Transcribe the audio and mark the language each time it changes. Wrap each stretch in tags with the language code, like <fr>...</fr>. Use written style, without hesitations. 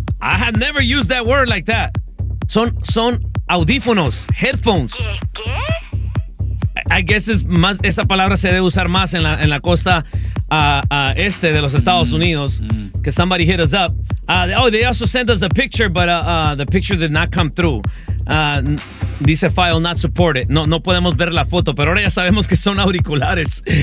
<en>I have never used that word like that.</en> <es>Son audífonos, headphones. ¿Qué?</es> <en>I guess</en> <es>es más, esa palabra se debe usar más en la costa este de los Estados Unidos.</es> <en>Que somebody hit us up. They also sent us a picture, but the picture did not come through. Dice file not supported.</en> <es>No podemos ver la foto, pero ahora ya sabemos que son auriculares.</es>